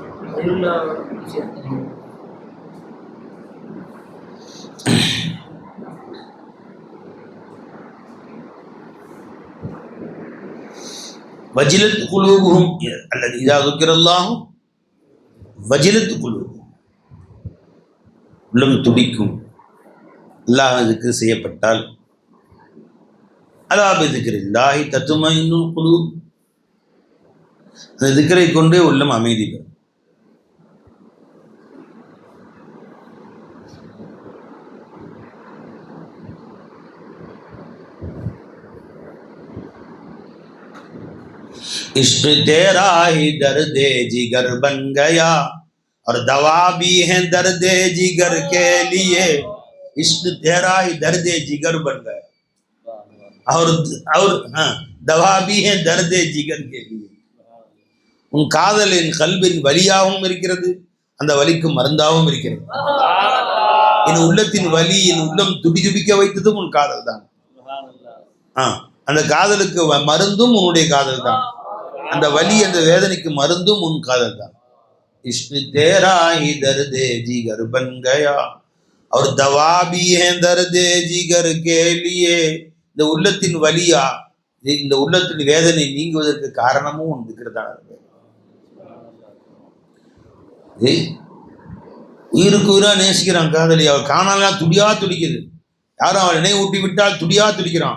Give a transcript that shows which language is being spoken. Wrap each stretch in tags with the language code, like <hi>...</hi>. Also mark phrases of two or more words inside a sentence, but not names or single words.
<ar>وجلت قلوبهم</ar> <ta>அல்லது</ta> <ar>إذا ذكر الله وجلت قلوبهم,</ar> <ta>உள்ளம் துடிக்கும் அல்லாஹ் ذிக்ர் செய்யப்பட்டால்.</ta> <ar>ألا بذكر الله تطمئن القلوب,</ar> <ta>அந்த ذிக்ரை கொண்டே உள்ளம் அமைதி பெறும்.</ta> <hi>इश्क तेरा ही दर्द जिगर बन गया और दवा भी है दर्द जिगर के लिए. इश्क तेरा ही दर्द जिगर बन गया और हाँ दवा भी है दर्द जिगर के लिए.</hi> <ta>உன் காதல் என் கல்வின் வலியாகவும் இருக்கிறது, அந்த வலிக்கு மருந்தாகவும் இருக்கிறது. என் உள்ளத்தின் வலி, என் உள்ளம் துடிதுடிக்க வைத்ததும் உன் காதல் தான். அந்த காதலுக்கு மருந்தும் உன்னுடைய காதல் தான். அந்த வலி, அந்த வேதனைக்கு மருந்தும் உன் காதல் தான்.</ta> <hi>इश्क तेरा ही दर्दे जिगर बन गया और दवा भी है दर्दे जिगर के लिए.</hi> <ta>இந்த உள்ளத்தின் வலியா, இந்த உள்ளத்தின் வேதனை நீங்குவதற்கு காரணமும் உன் திக்ர் தான். உயிருக்கு உயிரா நேசிக்கிறான் காதலி, அவள் காணலாம் துடியா துடிக்குது. யாரும் அவள் நினைவு ஊட்டி விட்டால் துடியா துடிக்கிறான்.</ta>